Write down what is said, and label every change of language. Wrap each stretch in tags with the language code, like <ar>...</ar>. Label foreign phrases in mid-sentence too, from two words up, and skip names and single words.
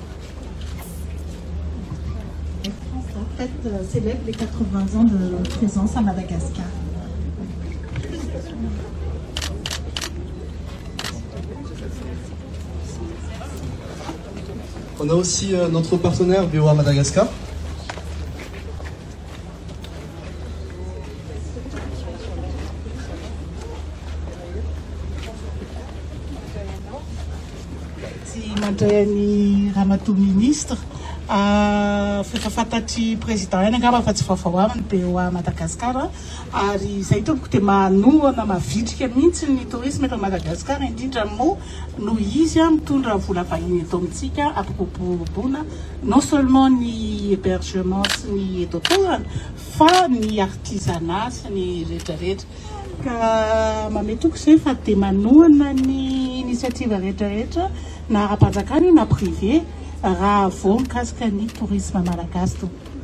<fr>Air France en fait célèbre les 80 ans de présence à Madagascar. On a aussi notre partenaire VOA Madagascar.</fr> <mg>Sy mandray ny ramatoa ministre fafantatry président ihany angamba fa tsy vaovao aminy VOA Madagasikara ary izay tompoko dia manohana mavitrika mihitsy ny tourisme eto Madagasikara indrindra moa no izy mitondra vola vahiny eto amintsika ampiroboroboana</mg> <fr>non seulement</fr> <mg>ny hébergement sy ny eto-toerana fa ny artisanat sy ny rehetrarehetra ka mametoko izay fa dia manohana ny initiative rehetrarehetra na ara-panjakana na privé raha vao mikasika ny tourisme malagasy to.</mg>